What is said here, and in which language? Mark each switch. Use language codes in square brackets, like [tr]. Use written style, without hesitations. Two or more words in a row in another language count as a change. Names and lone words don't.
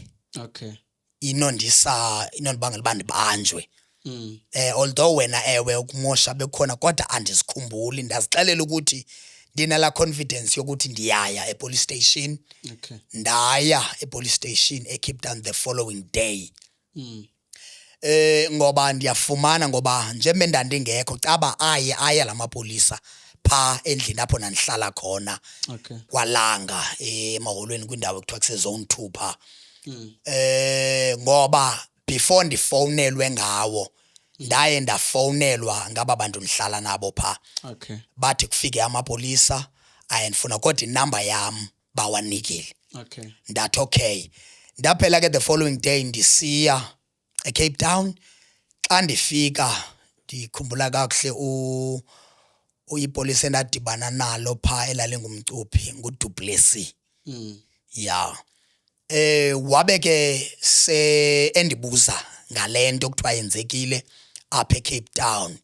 [xh] Okay. inondibangela uba ndibanjwe. Although wena ewe ukumosha bekhona kodwa andizikhumbuli. Ndazixelela ukuthi ndinala confidence yokuthi ndiyaya epolice station. Okay. Ndaya epolice station eCape Town [en] the following day. [xh] Ngoba ndiyafumana ngoba njengoba ndandingekho caba aya lamapolisa pha endlini apho nandihlala khona. Okay. Kwalanga emaholweni kwindawo ekuthiwa kusezone 2 pha. Ngoba before ndifowunelwe ngawo ndaye ndafowunelwa ngaba bantu ndihlala nabo pha. Okay. Bathi kufike amapolisa ayandifuna kodwa inamba yam bawanikile. Okay. Ndathi okay. Ndaphela ke [en] the following day [xh] ndisiya eCape Town. Xa ndifika ndikhumbula kakuhle uyipolisi endadibana nalo pha elalingumcuphi nguDuplessis. Ya wabe ke se endibuza ngalento kuthiwa yenzekile apha eCape Town.